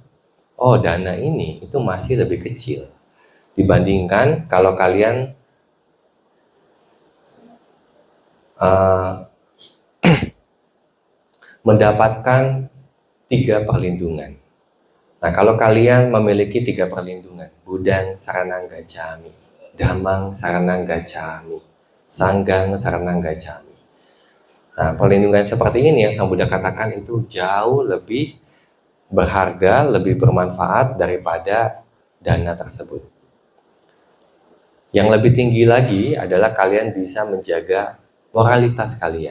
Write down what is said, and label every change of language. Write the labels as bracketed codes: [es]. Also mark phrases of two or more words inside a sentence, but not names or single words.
[id] Oh, dana ini itu masih lebih kecil dibandingkan kalau kalian mendapatkan 3 perlindungan. Nah, kalau kalian memiliki 3 perlindungan, [pi] Buddhang Saranang Gacchami, Dhammang Saranang Gacchami, Sanggang Saranang Gacchami. [id] Nah, perlindungan seperti ini yang Sang Buddha katakan itu jauh lebih berharga, lebih bermanfaat daripada dana tersebut. Yang lebih tinggi lagi adalah kalian bisa menjaga moralitas kalian.